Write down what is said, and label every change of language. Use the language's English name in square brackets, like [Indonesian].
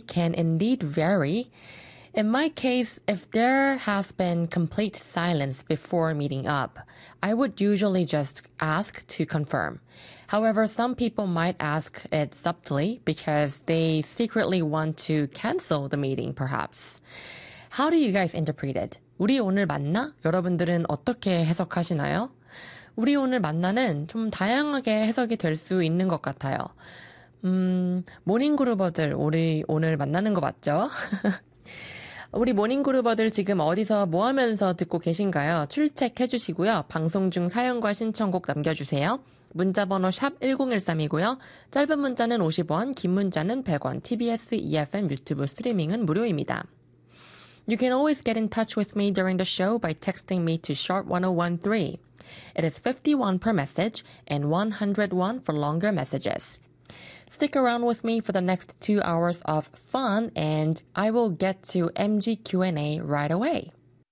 [English] can indeed vary. In my case, if there has been complete silence before meeting up, I would usually just ask to confirm. However, some people might ask it subtly because they secretly want to cancel the meeting, perhaps. How do you guys interpret it? [Korean] 우리 오늘 만나? 여러분들은 어떻게 해석하시나요? 우리 오늘 만나는 좀 다양하게 해석이 될 수 있는 것 같아요. 모닝그루버들, 우리 오늘 만나는 거 맞죠? 우리 모닝그루버들 지금 어디서 뭐 하면서 듣고 계신가요? 출첵해 주시고요. 방송 중 사연과 신청곡 남겨주세요. 문자번호 샵1013이고요. 짧은 문자는 50원, 긴 문자는 100원, TBS EFM 유튜브 스트리밍은 무료입니다. [English] You can always get in touch with me during the show by texting me to sharp1013. It is 51 per message and 101 for longer messages. Stick around with me for the next 2 hours of fun, and I will get to MG Q&A right away.